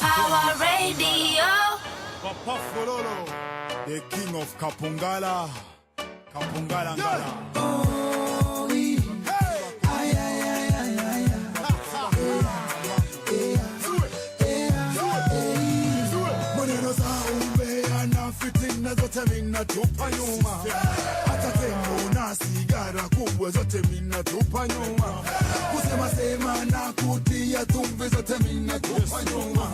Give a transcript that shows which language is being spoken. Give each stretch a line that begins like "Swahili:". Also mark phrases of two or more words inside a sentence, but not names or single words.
English: Power Radio. Papa Fololo, the king of Kapungala. Kapungala Ngala. Oh, hey. Ay, ay, ay, ay, ay,
Swahili: maneno za umbea na fitina zote mina tupa nyuma. Hata tembo na sigara kubwa zote mina tupa nyuma. Kusema sema na kutia tumbi zote mina tupa nyuma.